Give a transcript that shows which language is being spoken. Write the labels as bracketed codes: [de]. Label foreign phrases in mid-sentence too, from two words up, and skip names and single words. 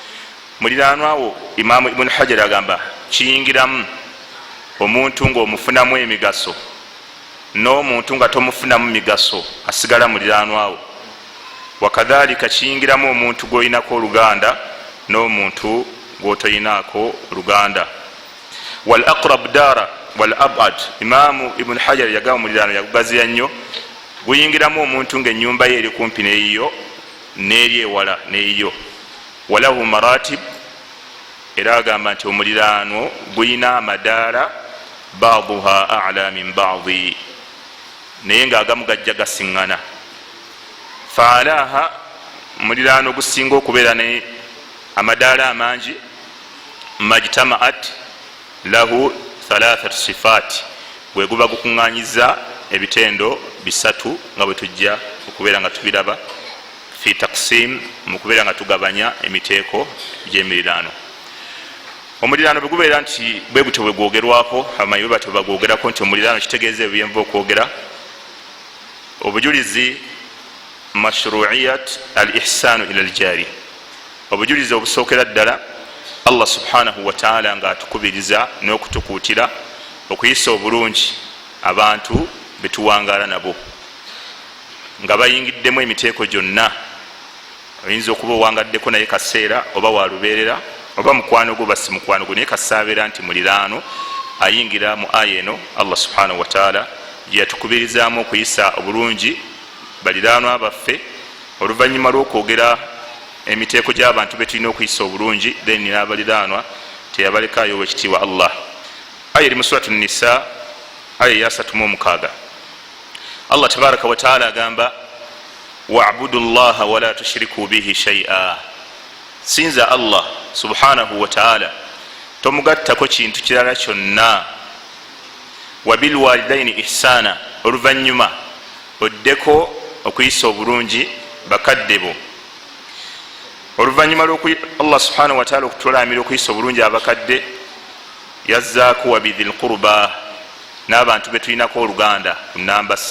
[lg] Imaamu Ibn Hajar agamba kiyingiramu omuntu ng'omufunamu emigaso n'omuntu nga tomufunamu migaso asigala muliranwawo. Wakadhalika kiyingiramu omuntu gw'oyinako oluganda n'omuntu gw'otoyinako oluganda. [ar] والأقرب دارا والأبعد, [lg] Imaamu Ibn Hajar yagamba mulirano yagugaziya nnyo, guyingiramu omuntu ng'ennyumba ye eri kumpi neyiyo n'eri ewala neyiyo. [ar] وله مراتب, [lg] era agamba nti omuliraano guyina amadaala [ar] بعضها أعلى من بعض, [lg] naye ng'agamu gajja gasiŋŋana. Faalaha, muliraano gusinga okubeera ne amadaala amangi, [ar] ما اجتمعت له ثلاث صفات, [lg] bwe guba gukuŋŋanyiza ebitendo bisatu nga bwe tujja okubeera nga tubiraba [ar] في التقسيم, [lg] mu kubeera nga tugabanya emiteeko gy'emiriraano. Omuliraano bwe gubeera nti bwe gutyo bwe gwogerwako, abamanyi bwe batyo bagwogerako nti omuliraano kitegeeza ebyo byenva okwogera. Obujulizi [ar] مشروعية الإحسان إلى الجار, [lg] obujulizi obusookera ddala Allah [ar] سبحانه وتعالى [lg] nga atukubiriza n'okutukuutira okuyisa obulungi abantu betuwangaala nabo nga bayingiddemu emiteeko gyonna. Oyinza okuba owangaddeko naye kaseera oba walubeerera oba mukwano gwo basi mukwano gwo, naye kasaabeera nti muliraano ayingira mu aya eno Allah [ar] سبحانه وتعالى [lg] gyeyatukubirizaamu okuyisa obulungi baliraanwa baffe oluvannyuma lw'okwogera emiteeko gy'abantu betulina okuyisa obulungi, then n'abaliraanwa teyabalekaayo owekitiibwa Allah. Aya eri mu suratu Nisa aya ya 36. Allah [ar] تبارك وتعالى [lg] agamba [ar] واعبدوا الله ولا تشركوا به شيئا, [lg] sinza Allah [ar] سبحانه وتعالى [lg] tomugattako kintu kirala kyonna. [ar] وبالوالدين إحسانا, [lg] oluvannyuma oddeko okuyisa obulungi bakadde bo. Oluvannyuma Allah [ar] سبحانه وتعالى [lg] okutulaamira okuyisa obulungi abakadde, yazzaako [ar] وبذي القربى, [lg] n'abantu betulinako oluganda ku namba 3.